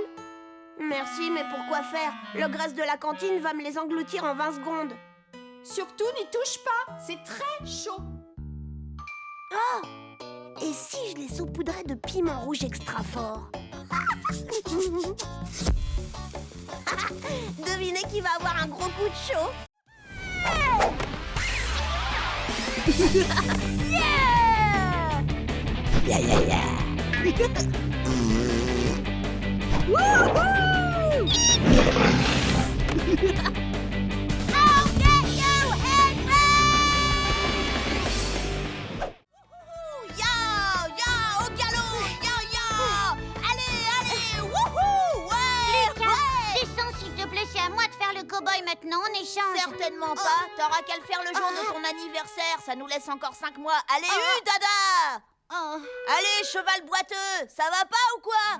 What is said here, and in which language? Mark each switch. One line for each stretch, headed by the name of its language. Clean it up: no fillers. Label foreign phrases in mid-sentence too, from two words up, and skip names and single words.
French: Merci, mais pourquoi faire? Le graisse de la cantine va me les engloutir en 20 secondes. Surtout, n'y touche pas, c'est très chaud. Oh! Et si je les saupoudrais de piment rouge extra fort? Devinez qui va avoir un gros coup de chaud? Yeah! Yeah, yeah, yeah!
English: I'll get you, Henry!
French: Ya, ya, au galop, ya, ya! Allez, allez, wouhou! Ouais! Lucas, descends s'il te plaît, c'est à moi de faire le cow-boy maintenant, on échange. Certainement pas. T'auras qu'à le faire le jour de ton anniversaire. Ça nous laisse encore 5 mois. Allez, dada! Oh. Allez, cheval boiteux, ça va pas ou quoi?